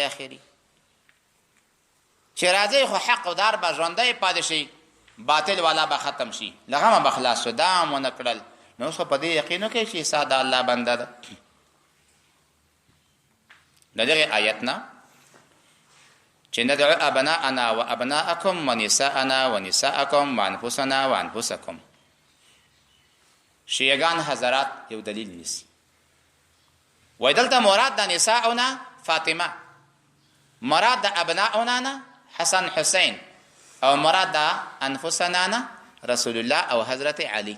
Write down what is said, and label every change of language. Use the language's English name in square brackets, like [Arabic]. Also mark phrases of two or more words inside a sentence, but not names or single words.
[Pashto] اخري چې راځئ خو حقدار به ژوندی پاتې شي، باطل والا به ختم شي، له غمه به خلاص شو. دا هم ونه کړل. نو اوس خو په دې یقین وکئ چې عیسی د الله بنده ده. د دغې آیت نه چې [Arabic] ندعو ابناءنا و ابناءکم و نساءنا و نساءکم و انفسنا و انفسکم، [Pashto] شیعگان حضرات یو دلیل نیسی. وای دلته مراد د نساءنا فاطمه، مراد د ابناءنا نه حسن حسین، او مراد د انفسنا نه رسول الله او حضرت علی.